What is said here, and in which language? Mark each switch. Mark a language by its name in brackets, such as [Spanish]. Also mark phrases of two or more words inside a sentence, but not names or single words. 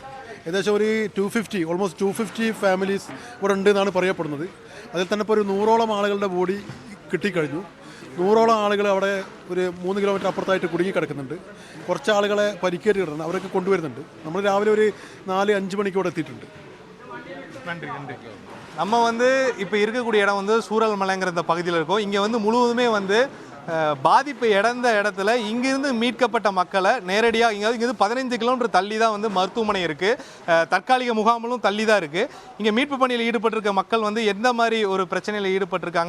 [Malayalam] ഏകദേശം ഒരു 250 [English] almost 250 families [Malayalam] ഇവിടെ ഉണ്ട് എന്നാണ് പറയപ്പെടുന്നത്. അതിൽ തന്നെ ഇപ്പോൾ ഒരു 100ഓളം ആളുകളുടെ ബോഡി കിട്ടിക്കഴിഞ്ഞു. 100ഓളം ആളുകൾ അവിടെ ഒരു 3 കിലോമീറ്റർ അപ്പുറത്തായിട്ട് കുടുങ്ങി കിടക്കുന്നുണ്ട്. കുറച്ച് ആളുകളെ പരിക്കേറ്റ് കിടന്നു, അവരൊക്കെ കൊണ്ടുവരുന്നുണ്ട്. നമ്മൾ രാവിലെ ഒരു 4-5 മണിക്ക് ഇവിടെ എത്തിയിട്ടുണ്ട്. [Tamil] நன்றி நன்றி. நம்ம வந்து இப்போ இருக்கக்கூடிய இடம் வந்து சூரல்மலைங்கிற இந்த பகுதியில் இருக்கோம். இங்கே வந்து முழுவதுமே வந்து பாதிப்பு இழந்த இடத்துல இங்கிருந்து மீட்கப்பட்ட மக்களை நேரடியாக இங்கேருந்து 15 கிலோமீட்டர் தள்ளி தான் வந்து மருத்துவமனை இருக்குது. தற்காலிக முகாம்களும் தள்ளி தான் இருக்குது. இங்கே மீட்பு பணியில் ஈடுபட்டிருக்க மக்கள் வந்து எந்த மாதிரி ஒரு பிரச்சனையில் ஈடுபட்டிருக்காங்க?